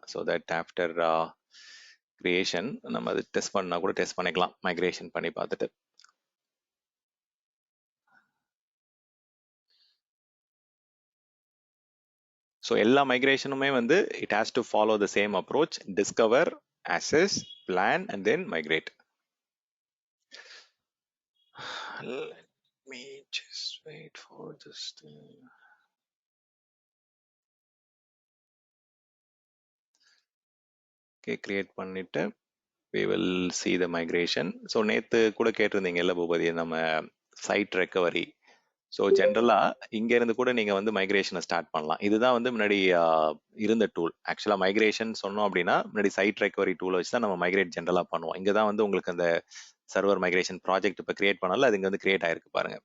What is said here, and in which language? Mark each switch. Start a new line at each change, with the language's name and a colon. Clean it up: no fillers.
English: so that after creation
Tamil: நம்ம அது test பண்ணால் கூட டெஸ்ட் பண்ணிக்கலாம், மைக்ரேஷன் பண்ணி பார்த்துட்டு.
English: so
Tamil: எல்லா மைக்ரேஷனுமே வந்து
English: It has to follow the same approach: discover, access, plan, and then migrate. Let me just wait for this thing. Okay, create
Tamil: பண்ணிட்டு
English: we will see the migration.
Tamil: So நேற்று கூட கேட்டிருந்தீங்கல்ல பூபதி, நம்ம side recovery. So ஜென்ரலாக இங்கேருந்து கூட நீங்கள் வந்து மைக்ரேஷனை start பண்ணலாம். இதுதான் வந்து முன்னாடி இருந்த டூல். ஆக்சுவலாக மைக்ரேஷன் சொன்னோம் அப்படின்னா முன்னாடி சைட் ரெக்கவரி டூல் வச்சு தான் நம்ம மைக்ரேட் ஜென்ரலாக பண்ணுவோம். இங்கே தான் வந்து உங்களுக்கு அந்த சர்வர் மைக்ரேஷன் ப்ராஜெக்ட் இப்போ கிரியேட் பண்ணாலும் அது இங்கே வந்து கிரியேட் ஆயிருக்கு பாருங்க.